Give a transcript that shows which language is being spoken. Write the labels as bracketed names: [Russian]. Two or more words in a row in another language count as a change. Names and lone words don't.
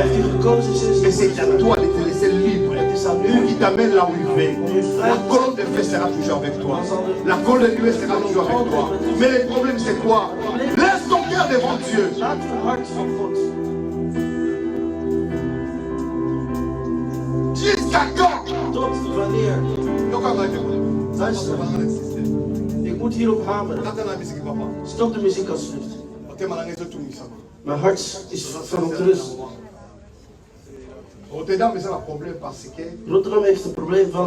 [French] Et c'est à toi de te laisser libre pour qu'il t'amène là où il veut. La colonne de feu sera toujours avec toi. La colonne de nuée sera toujours avec toi. Mais le problème c'est quoi? Laisse ton cœur devant Dieu. Jusqu'à quand? [Dutch] Ik moet hierop hameren. Stop de muziek alsjeblieft. Mijn hart is verontrust. Rotterdam heeft een probleem van